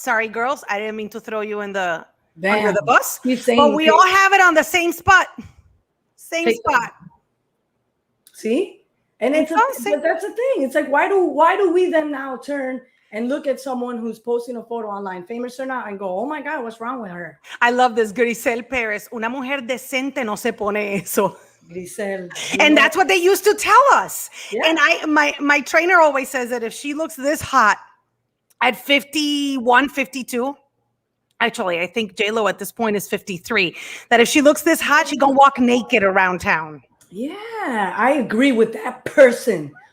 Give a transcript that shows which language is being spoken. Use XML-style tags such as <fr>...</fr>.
<en>Sorry, girls, I didn't mean to throw you in the under the bus, but we all have it on the same spot. Same spot. See, and but that's the thing. It's like why do we then now turn and look at someone who's posting a photo online, famous or not, and go, oh my God, what's wrong with her? I love this.</en> <es>Grisel Perez, una mujer decente no se pone eso. Grisel.</es> <en>And that's what they used to tell us. Yeah. And my trainer always says that if she looks this hot at 51, 52, actually, I think J-Lo at this point is 53, that if she looks this hot, she gonna walk naked around town. Yeah, I agree with that person.</en>